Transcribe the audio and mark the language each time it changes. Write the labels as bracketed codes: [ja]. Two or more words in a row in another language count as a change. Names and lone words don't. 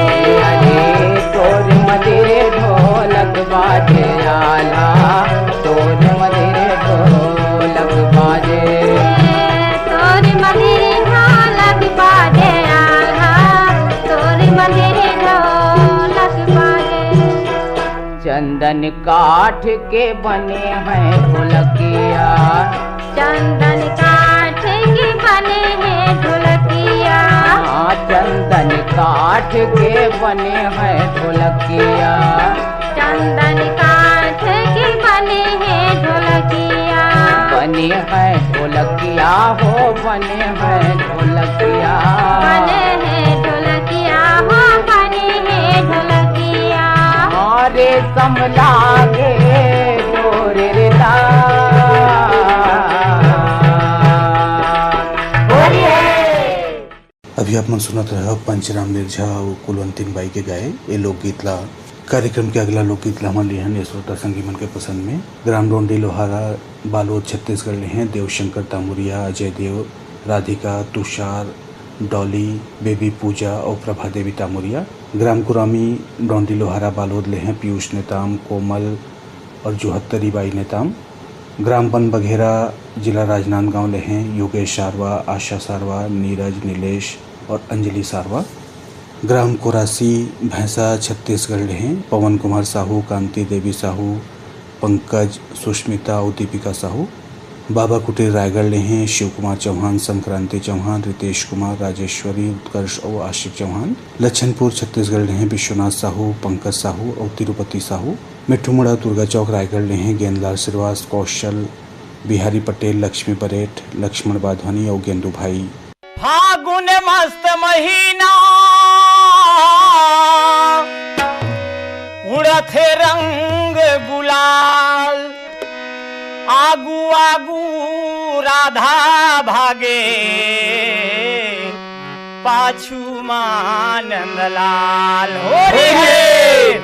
[hne] अरे तोर मंदिर ढोलक बाजे आल्हा, तोर मंदिर ढोलक बाजे। तोर मंदिर ढोलक बाजे आल्हा, तोर मंदिर ढोलक बाजे। चंदन काठ के बने हैं ढोलकिया, चंदन काठ के बने हैं ढोलकिया। चंदन काठ के बने हैं ढोलकिया। चंदन काठ के बने हैं ढोलकिया। बने हैं ढोलकिया हो, बने हैं ढोलकिया। बने हैं ढोलकिया हो, बने हैं ढोलकिया। अरे समलागे डोरे ला, अभी आप मन सुनत रह पंचराम निर्झा और कुलवंतीन बाई के गाए ये लोकगीत ला। कार्यक्रम के अगला लोकगीत ला हमन लिहन श्रोता संगी मन के पसंद में ग्राम डोंडी लोहारा बालोद छत्तीसगढ़ ले हैं देवशंकर तामुरिया, अजय देव, राधिका, तुषार, डॉली, बेबी पूजा और प्रभा देवी तामुरिया। ग्राम कुरामी डोंडी लोहारा बालोद ले हैं पीयूष नेताम, कोमल और जुहत्तरी बाई नेताम। ग्राम पन बघेरा जिला राजनांदगांव ले हैं योगेश सारवा, आशा सारवा, नीरज, नीलेश और अंजलि सारवा। ग्राम कोरासी भैंसा छत्तीसगढ़ ले हैं पवन कुमार साहू, कांति देवी साहू, पंकज, सुष्मिता और दीपिका साहू। बाबा कुटीर रायगढ़ ले हैं शिव कुमार चौहान, संक्रांति चौहान, रितेश कुमार, राजेश्वरी, उत्कर्ष और आशिक चौहान। लच्छनपुर छत्तीसगढ़ ले हैं विश्वनाथ साहू, पंकज साहू और तिरुपति साहू। मिठूमुड़ा दुर्गा चौक रायगढ़ ले हैं गेंदलाल श्रीवास, कौशल, बिहारी पटेल, लक्ष्मी परेठ, लक्ष्मण बाधवानी और गेंदू भाई। फागुन मस्त महीना उड़त है रंग गुलाल, आगू आगू राधा भागे, पाछू मानंदलाल हो रे है।